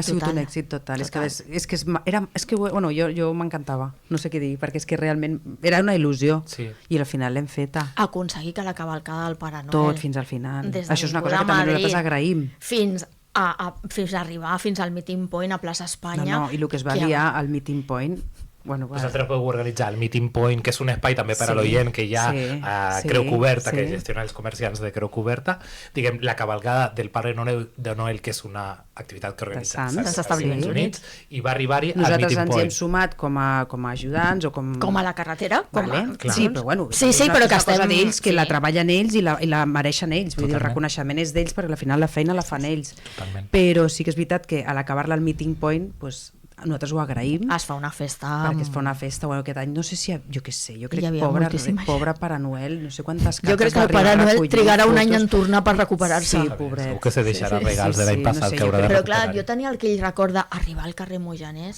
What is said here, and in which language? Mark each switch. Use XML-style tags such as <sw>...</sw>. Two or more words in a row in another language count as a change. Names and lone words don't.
<ca>Ha sigut total. un èxit total. És que bueno, jo m'encantava, no sé què dir, perquè és que realment era una il·lusió Sí. i al final l'hem feta. Aconseguir que la cavalcada del Pare Noel Tot fins al final. des de Això és una cosa que Avinguda també Madrid nosaltres agraïm. fins a arribar fins al</ca> <en>meeting point</en> <ca>a plaça Espanya, I el que es va liar al</ca> <en>meeting point,</en> <ca>bueno, Vosaltres podeu organitzar el</ca> <en>Meeting Point,</en> <ca>que és un espai també per a Sí, l'oient que hi ha sí, a sí, Creu Coberta, que sí. gestiona els comerciants de Creu Coberta. Diguem, la cavalgada del Pare Noel, que és una activitat que organitza Sants. els Estats Units, i va arribar-hi al nosaltres Meeting ens hi hem Point. sumat com a ajudants o com com a la carretera, Vale? Clar. Sí, però bueno, Sí, és però que una cosa estem... d'ells, que sí. la treballen ells i la mereixen ells, vull dir, el Totalment. reconeixement és d'ells perquè al final la feina la fan ells. Totalment. Però sí que és veritat que a l'acabar-la al</ca> <en>meeting point,</en> <ca>pues, nosaltres ho agraïm, Es fa una festa... perquè es fa una festa, bueno, aquest any, no sé si, jo què sé, jo crec Hi havia que moltíssima gent. pobre Pare Noel, no sé quantes Jo cartes crec que va el Pare arribar a Noel recollir, trigarà un any fotos. en tornar per recuperar-se. Sí, pobret. Segur que se deixarà Sí, regals sí, de l'any sí, passat no sé, que haurà jo de Però crec- clar, recuperar. jo tenia aquell record d'arribar al carrer Moianès</ca>